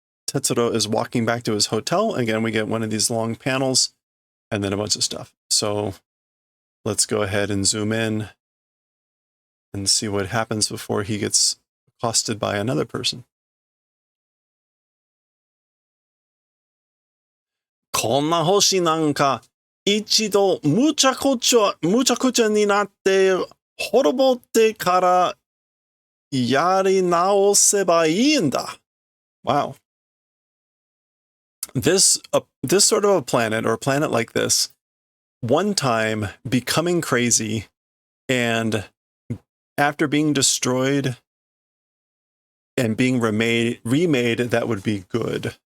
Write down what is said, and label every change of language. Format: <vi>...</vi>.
<en>Tetsuro is walking back to his hotel. Again, we get one of these long panels and then a bunch of stuff. So let's go ahead and zoom in and see what happens before he gets accosted by another person.</en> <ja>こんな星なんか一度むちゃくちゃになって滅ぼってからやり直せばいいんだ.</ja> <en>Wow. This sort of a planet, or a planet like this, one time becoming crazy, and after being destroyed and being remade, that would be good.</en>